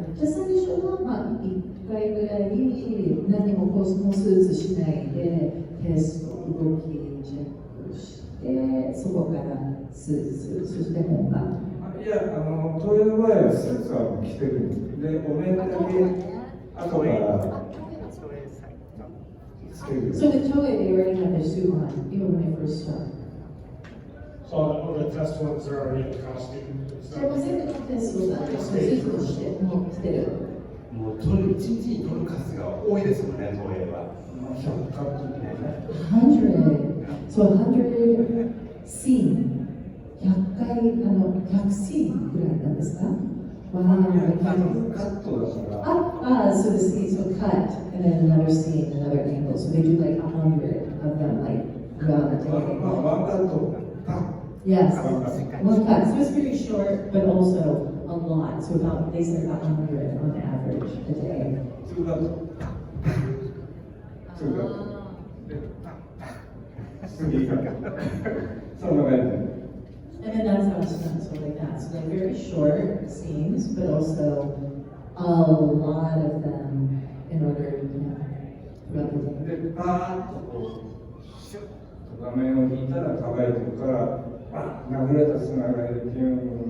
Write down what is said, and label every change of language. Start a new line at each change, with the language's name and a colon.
Japanese: Just 最初は1回ぐらい何もコスモスーツしないでテスト動きチェックしてそこからスーツそして本番。いや、東映の場合はスーツは着てるんで、お面だけ後からつける。
English: So the Toei, they already have their suit on, even when they first start. So all the test ones are already in costume.
Japanese: それも全部テストをスーツとしてもう着てる。もう撮る一日に撮る数が多いですもんね、東映は。 100カットとかね。
English: 100. So 100 scene.
Japanese: 100回100シーンぐらいなんですか？カットだから。
English: So the scenes will cut and then another scene, another angle. So they do like 100 of them like throughout the day.
Japanese: ワンカット。
English: Yes, one cut. So it's pretty short, but also a lot. So about they said about 100 on average a day.
Japanese: ツーカット。ツーカット。次カット。そんな感じ。
English: And then that's how it's done, so like that. So they're very short scenes, but also a lot of them in order, throughout the day.
Japanese: で、パーッとこう、シュッと画面を引いたら輝いてるから、殴られた砂がピューン